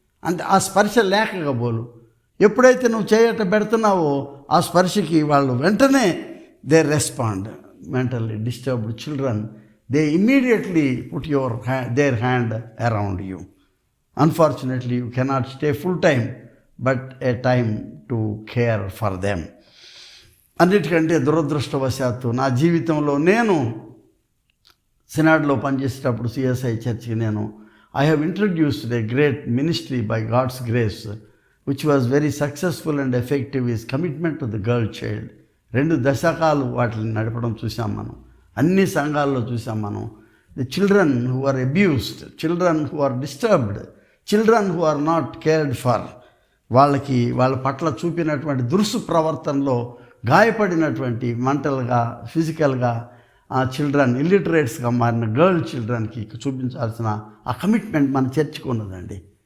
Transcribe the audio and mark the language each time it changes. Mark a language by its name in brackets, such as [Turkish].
[Telugu] అంటే ఆ స్పర్శ లేకగా బోలు. ఎప్పుడైతే నువ్వు చేయట పెడుతున్నావో ఆ స్పర్శకి వాళ్ళు వెంటనే [English] They respond. Mentally disturbed children, they immediately put their hand around you. Unfortunately you cannot stay full time, but a time to care for them. [Telugu] అన్నిటికంటే దురదృష్టవశాత్తు నా జీవితంలో నేను సినాడ్లో పనిచేసేటప్పుడు సిఎస్ఐ చర్చ్కి [English] I have introduced a great ministry by God's grace, which was very successful and effective, is commitment to the girl child. [Telugu] 2 దశకాలు వాటిని నడపడం చూసాం మనం. అన్ని సంఘాల్లో చూసాం మనం. [English] the children who are abused, children who are disturbed, children who are not cared for, [Telugu] వాళ్ళ పట్ల చూపినటువంటి ప్రవర్తనలో గాయపడినటువంటి మెంటల్గా, ఫిజికల్గా ఆ చిల్డ్రన్, ఇల్లిటరేట్స్గా మారిన గర్ల్ చిల్డ్రన్కి చూపించాల్సిన ఆ కమిట్మెంట్ మన చర్చికి ఉన్నదండి.